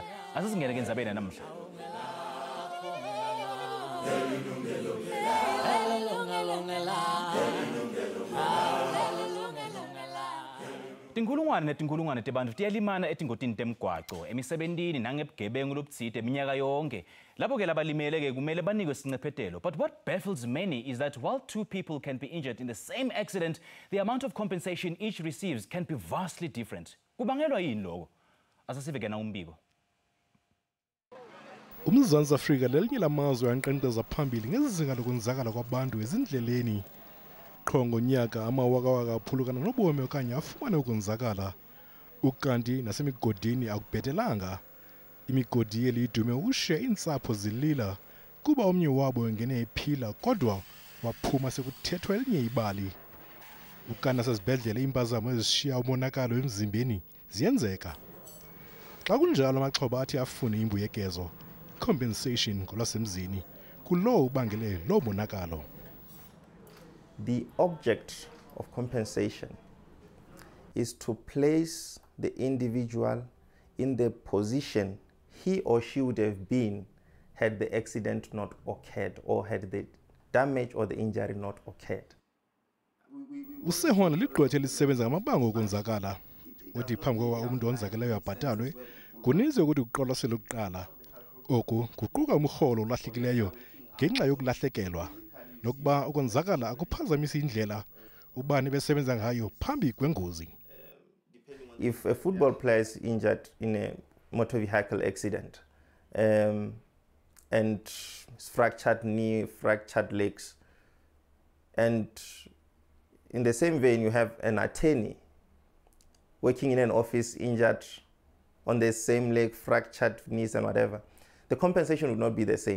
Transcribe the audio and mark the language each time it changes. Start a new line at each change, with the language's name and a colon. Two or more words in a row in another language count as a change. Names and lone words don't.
Swati: Asisingene-ke endzabeni namuhla. Tinkulungwane tebantu tiyalimana etingodini temgwaco emisebentini nangebugebengu lobutsite minyaka yonke. Lapho-ke labalimele-ke kumele banikwe sincephetelo.
English: But what baffles many is that while two people can be injured in the same accident, the amount of compensation each receives can be vastly different.
Swati: Kubangelwa yini lokho? Asasive-ke na umbiko.
Xhosa: UMzantsi Afrika lelinye lamazwe ankqenkqeza phambili ngezinga lokwenzakala kwabantu ezindleleni. Qho ngonyaka amawakawaka aphulukana nobomi okanye afumane ukwenzakala. Ukanti nasemigodini akubhetelanga. Imigodi yeli idume ukushiya iintsapho zilila kuba omnye wabo engene ephila kodwa waphuma sekuthethwa elinye ibali. Ukanti nasezibhedlele impazamo ezishiya umonakalo emzimbeni ziyenzeka. Xa kunjalo amaxhoba athi afune imbuyekezo, compensation ngolwasemzini, kulowo ubangele lo monakalo.
English: The object of compensation is to place the individual in the position he or she would have been had the accident not occurred or had the damage or the injury not occurred.
Xhosa: Usehona ligqwethe lisebenza ngamabango okwenzakala. Uthi phambi kokuba umuntu onzakeleyo abhatalwe, kuninzi ukuthi uqolosele ukuqala. Oku kuquka umrholo olahlekileyo ngenxa yokulahlekelwa. Nokuba ukwenzakala akuphazamisa indlela ubani besebenza ngayo phambi kwengozi.
English: If a football player is injured in a motor vehicle accident and fractured knee, fractured legs, and in the same vein you have an attorney working in an office injured on the same leg, fractured knees and whatever, the compensation would not be the same.